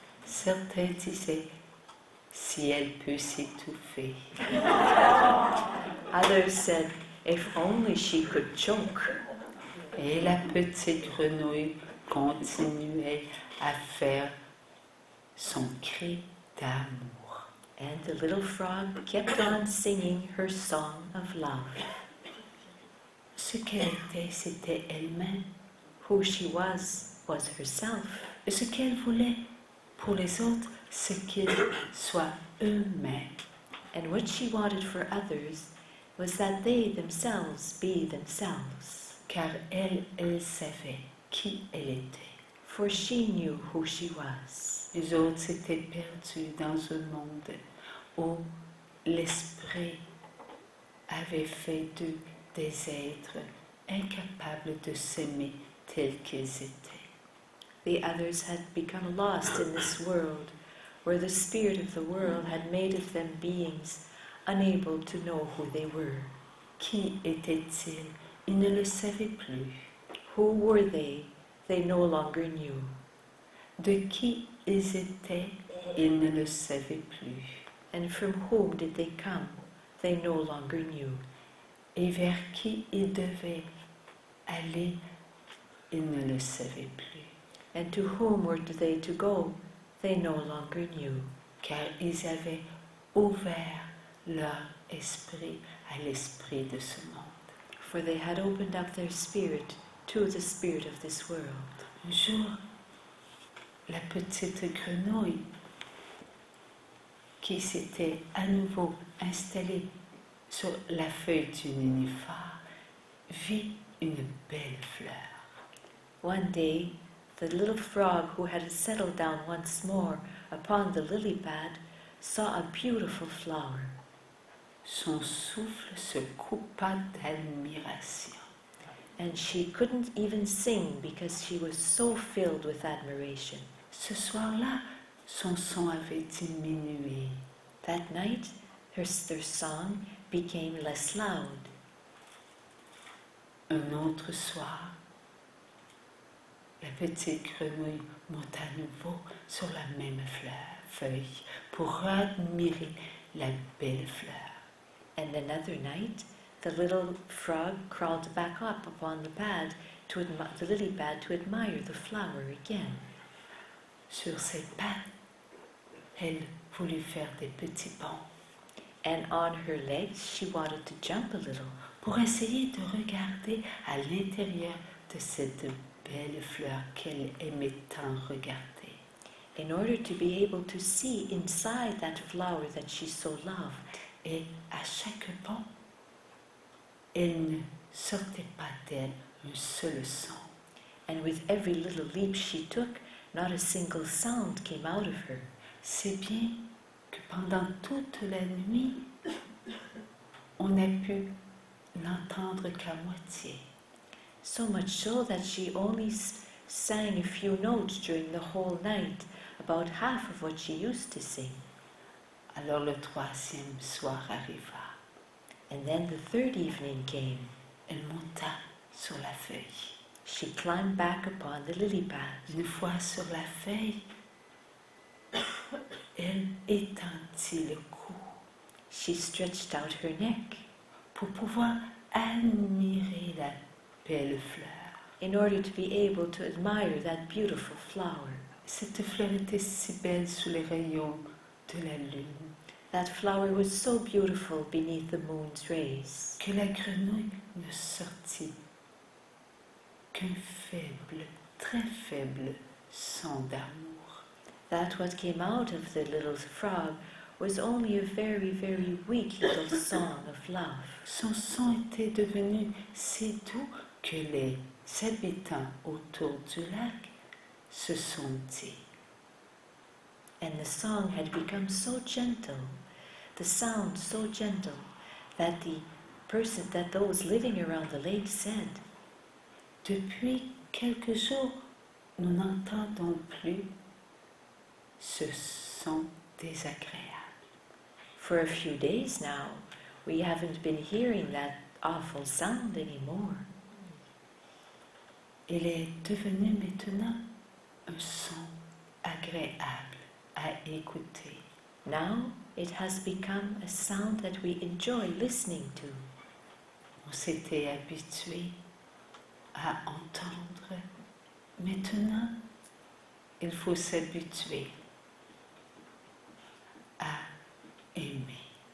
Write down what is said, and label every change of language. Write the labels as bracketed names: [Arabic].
[French] Certains disaient, si elle peut s'étouffer. [English] Others said, if only she could choke. [French] Et la petite grenouille continuait à faire son cri d'amour. [English] And the little frog kept on singing her song of love. [French] Ce qu'elle était, c'était elle-même. [English] Who she was herself. [French] Et ce qu'elle voulait pour les autres, c'est qu'ils soient eux-mêmes. [English] And what she wanted for others was that they themselves be themselves. [French] car elle savait qui elle était. [English] For she knew who she was. [French] Les autres s'étaient perdus dans un monde où l'esprit avait fait d'eux des êtres incapables de s'aimer tels qu'ils étaient. [English] The others had become lost in this world, where the spirit of the world had made of them beings unable to know who they were. [French] Qui étaient-ils? Ils ne le savaient plus. [English] Who were they? They no longer knew. [French] De qui ils étaient? Ils ne le savaient plus. [English] And from whom did they come? They no longer knew. [French] Et vers qui ils devaient aller? Ils ne le savaient plus. [English] And to whom were they to go? They no longer knew. [French] Car ils avaient ouvert leur esprit à l'esprit de ce monde. [English] For they had opened up their spirit to the spirit of this world. [French] Un jour, la petite grenouille qui s'était à nouveau installée sur la feuille du nénuphar vit une belle fleur. [English] One day, the little frog who had settled down once more upon the lily pad saw a beautiful flower. [French] Son souffle se coupa d'admiration. [English] And she couldn't even sing because she was so filled with admiration. [French] Ce soir-là, son son avait diminué. [English] That night, their song became less loud. [French] Un autre soir, la petite grenouille monte à nouveau sur la même feuille pour admirer la belle fleur. [English] And another night, the little frog crawled back up upon the lily pad to admire the flower again. [French] Sur ses pattes, elle voulut faire des petits bonds. [English] And on her legs, she wanted to jump a little. [French] Pour essayer de regarder à l'intérieur de cette belle fleur qu'elle aimait tant regarder. [English] In order to be able to see inside that flower that she so loved. [French] Et à chaque bond, elle ne sortait pas d'elle un seul son. [English] And with every little leap she took, not a single sound came out of her. [French] C'est bien que pendant toute la nuit, on n'a pu l'entendre qu'à moitié. [English] So much so that she only sang a few notes during the whole night, about half of what she used to sing. [French] Alors le troisième soir arriva. [English] And then the third evening came. [French] Elle monta sur la feuille. [English] She climbed back upon the lily pad. [French] Une fois sur la feuille, elle étendit le cou. [English] She stretched out her neck. [French] Pour pouvoir admirer la belle fleur. [English] In order to be able to admire that beautiful flower. [French] Cette fleur était si belle sous les rayons de la lune. [English] That flower was so beautiful beneath the moon's rays. [French] Que la grenouille ne sortit qu'un faible, très faible son d'amour. [English] That what came out of the little frog was only a very, very weak little song of love. [French] Son son était devenu si doux que les habitants autour du lac se sont dit. [English] And the song had become so gentle, the sound so gentle, that those living around the lake said, [French] Depuis quelques jours, nous n'entendons plus ce son désagréable. [English] For a few days now, we haven't been hearing that awful sound anymore. [French] Il est devenu maintenant un son agréable à écouter. [English] Now it has become a sound that we enjoy listening to. [French] On s'était habitué à entendre. Maintenant, il faut s'habituer à aimer.